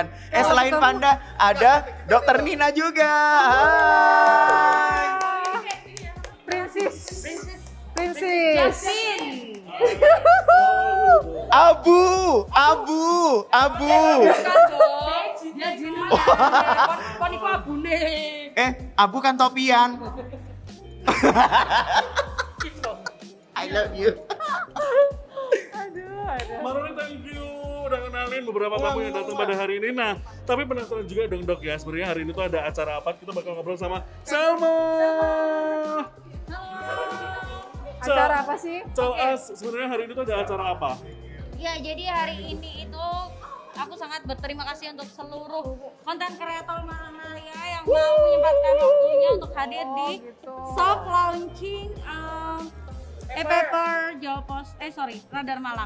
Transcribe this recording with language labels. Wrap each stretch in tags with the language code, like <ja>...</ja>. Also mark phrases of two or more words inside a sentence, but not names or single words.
<id>Selain Panda ada Dokter Nina juga. Hai. Princess. Jasmine. Abu. Bukan dong. Ya Jina.</id> <jv>Kon iku abune.</jv> <id>Abu kan topian.</id> <en>I love you.</en> <id>Maroni,</id> <en>thank you</en> <id>udah kenalin beberapa tamu yang datang pada hari ini. Nah, tapi penasaran juga dong dok ya, sebenarnya hari ini tuh ada acara apa? Kita bakal ngobrol sama Selma. Acara apa sih?</id> <en>Tell us,</en> <id>sebenarnya hari ini tuh ada acara apa? Ya, jadi hari ini itu aku sangat berterima kasih untuk seluruh konten kreator Malang Raya yang mau menyempatkan waktunya untuk hadir di</id> <en>soft launching</en> <id>e-paper Radar Malang.</id>